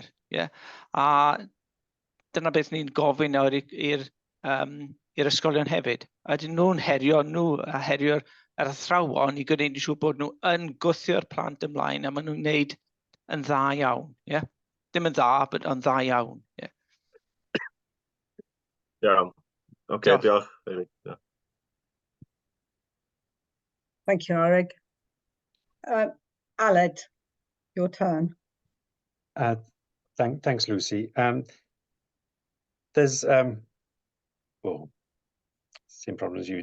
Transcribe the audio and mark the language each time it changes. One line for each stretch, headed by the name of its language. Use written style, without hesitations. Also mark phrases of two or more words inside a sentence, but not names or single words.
Welsh: A dyna beth ni'n gofyn nawr i'r ysgolion hefyd. Ydyn nhw'n herio nhw a herio'r athrawon i gwneud yn siŵr bod nhw yn gwthio'r plant ymlaen a maen nhw'n gwneud yn dda iawn. Dim yn dda, ond dda iawn. Iawn. Oce, diolch.
English: Thank you, Arig. Aled, your turn. Thanks, Lucy. There's same problem as you.